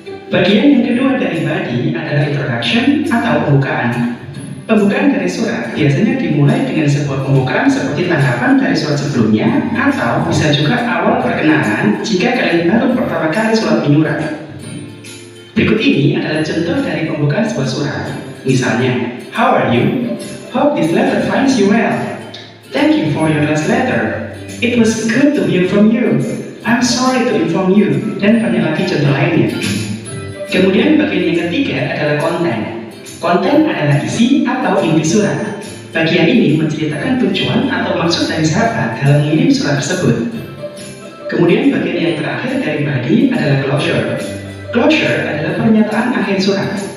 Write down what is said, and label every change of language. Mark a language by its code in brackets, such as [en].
[id] Bagian yang kedua dari body adalah introduction atau pembukaan. Pembukaan dari surat biasanya dimulai dengan sebuah pembukaan seperti tanggapan dari surat sebelumnya atau bisa juga awal perkenalan jika kalian baru pertama kali surat menyurat. Berikut ini adalah contoh dari pembukaan sebuah surat. Misalnya, [en] How are you? Hope this letter finds you well. Thank you for your last letter. It was good to hear from you. I'm sorry to inform you. [id] Dan banyak lagi contoh lainnya. Kemudian bagian yang ketiga adalah konten. Konten adalah isi atau inti surat. Bagian ini menceritakan tujuan atau maksud dari sahabat dalam mengirim surat tersebut. Kemudian bagian yang terakhir dari body adalah closure. Closure adalah pernyataan akhir surat.